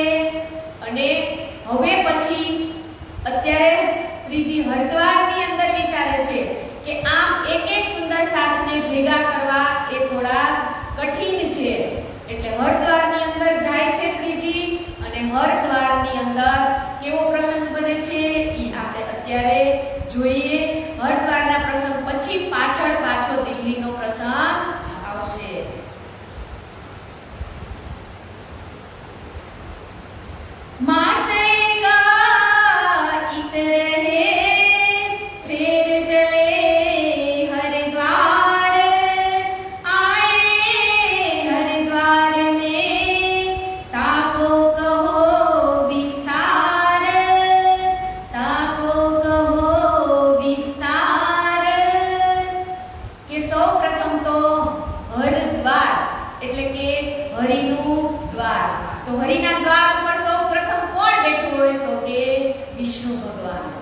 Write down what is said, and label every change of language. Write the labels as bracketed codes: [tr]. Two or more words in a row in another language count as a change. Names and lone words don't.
[gu] અને હવે પછી અત્યારે શ્રીજી હરિદ્વારની અંદર વિચારે છે કે આમ એક સુંદર સાથને ભેગા કરવા એ થોડા કઠિન છે, એટલે હરિદ્વારની અંદર જાય છે શ્રીજી અને હરિદ્વારની અંદર કેવો પ્રસંગ બને છે એ આપણે અત્યારે જોઈએ. હરિદ્વારના પ્રસંગ પછી પાછો દિલ્હીનો પ્રસંગ આવશે. [hi] मासे का इतरे फिर चले हरिद्वार आए हरिद्वार में ताको कहो विस्तार [gu] કે સૌ પ્રથમ તો હરિદ્વાર એટલે કે હરિનું દ્વાર. તો હરિના દ્વાર ઉપર હોય તો કે વિષ્ણુ ભગવાન.